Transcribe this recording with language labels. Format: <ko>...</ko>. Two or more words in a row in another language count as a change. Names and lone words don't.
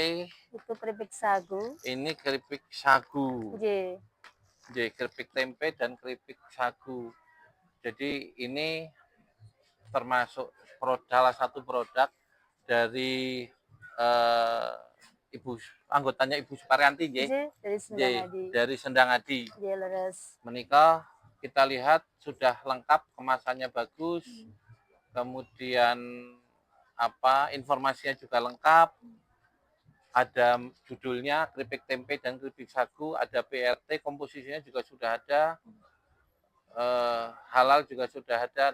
<id>itu keripik sagu, ini keripik sagu.</id> <jv>nggih Nggih,</jv> <id>keripik tempe dan keripik sagu. Jadi ini termasuk salah satu produk dari eh, anggotanya Ibu Suparyanti nggih.</id> <jv>Nggih,</jv> <id>dari Sendangadi. Dari Sendangadi.</id> <jv>Nggih, leres.</jv> <id>Menika kita lihat sudah lengkap, kemasannya bagus. Kemudian informasinya juga lengkap. Ada judulnya keripik tempe dan keripik sagu, ada PRT, komposisinya juga sudah ada. Halal juga sudah ada.</id>